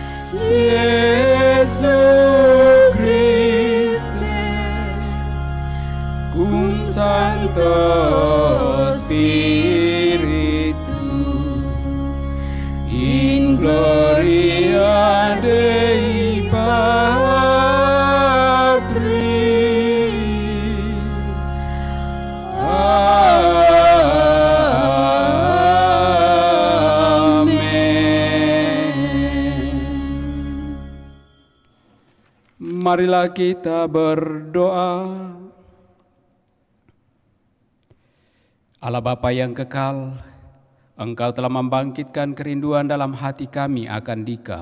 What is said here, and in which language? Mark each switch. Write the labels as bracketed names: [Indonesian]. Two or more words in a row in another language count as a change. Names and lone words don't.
[Latin] Iesu Christe, cum Sancto Spiritu, in gloria Dei Patris. [Indonesian] Amin. Marilah kita berdoa. Allah Bapa yang kekal, Engkau telah membangkitkan kerinduan dalam hati kami akan Dikau.